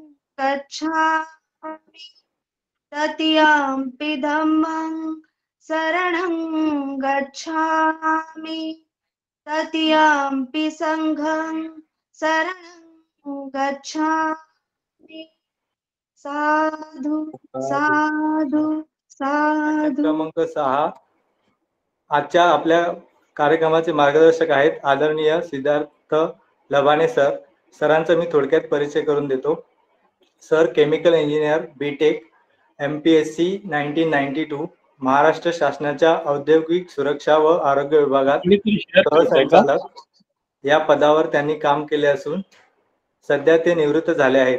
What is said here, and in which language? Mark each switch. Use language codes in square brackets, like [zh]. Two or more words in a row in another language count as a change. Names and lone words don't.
[pi] गच्छामि, तृतीयंपि धम्मं शरणं गच्छामि, तृतीयंपि संघं शरणं गच्छामि. साधु साधु साधु. [mr] क्रमांक 6. आजच्या आपल्या कार्यक्रमाचे मार्गदर्शक आहेत आदरणीय सिद्धार्थ लबाने सर. सरांचा मी थोडक्यात परिचय करून देतो. सर [en] chemical engineer, [mr] बीटेक, MPSC 1992, महाराष्ट्र शासनाच्या औद्योगिक सुरक्षा व आरोग्य विभागात सहसंचालक या पदावर त्यांनी काम केले असून सध्या ते निवृत्त झाले आहेत.